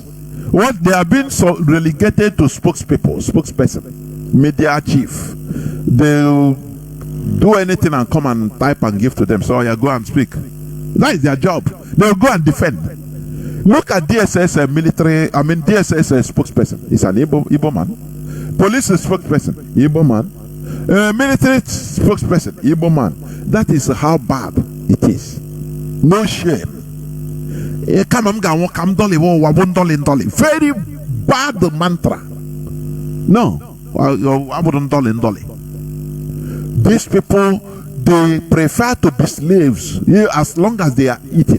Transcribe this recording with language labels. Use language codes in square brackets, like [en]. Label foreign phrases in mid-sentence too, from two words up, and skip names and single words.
[en] What they have been relegated to spokesperson, media chief. They'll do anything and come and type and give to them. So you go and speak. That is their job. They'll go and defend. Look at DSS DSS spokesperson. It's an Igbo man. Police spokesperson, Igbo man. Military spokesperson, Igbo man. That is how bad it is. No shame. Very bad mantra. No. These people, they prefer to be slaves as long as they are eating.